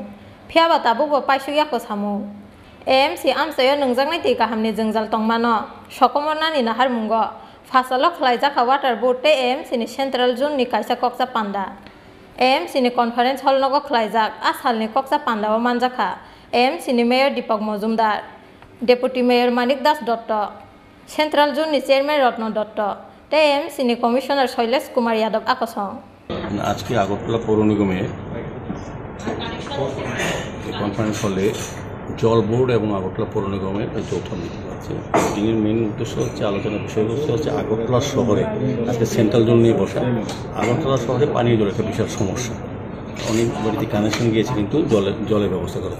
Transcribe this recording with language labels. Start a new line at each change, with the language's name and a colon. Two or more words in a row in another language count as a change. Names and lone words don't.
Kok Borok: phiaba tabubo paisu yako samu AMC amsayo nungjak naiti kahamni jungjal tongmano sokomor nani nahar mungo fasalo khlaijaka
English: water board
Kok Borok: te AMC ni
English: central zone
Kok Borok: ni kaisa koksa panda AMC ni
English: conference hall
Kok Borok: nogo khlaijak asal ni koksa panda o manjaka AMC ni mayor Deepak Mojumdar
English: deputy mayor
Kok Borok: Manik Das Dotto
English: central zone
Kok Borok: ni chairman Ratno Dotto te AMC ni commissioner Shailesh Kumar Yadav akosong
Bangla: আজকে আগরতলা পৌর নিগমে
English: conference hall
Bangla: জল বোর্ড এবং আগরতলা পৌর নিগমের যৌথ মিটিং আছে। মিটিংয়ের মেন উদ্দেশ্য হচ্ছে আলোচনার বিষয়বস্তু হচ্ছে আগরতলা শহরে আজকে
English: central zone
Bangla: নিয়ে বসা। আগরতলা শহরে পানীয় জলের একটা বিশাল সমস্যা, অনেক বাড়িতে কানেকশন গিয়েছে কিন্তু জলের ব্যবস্থা করেছে।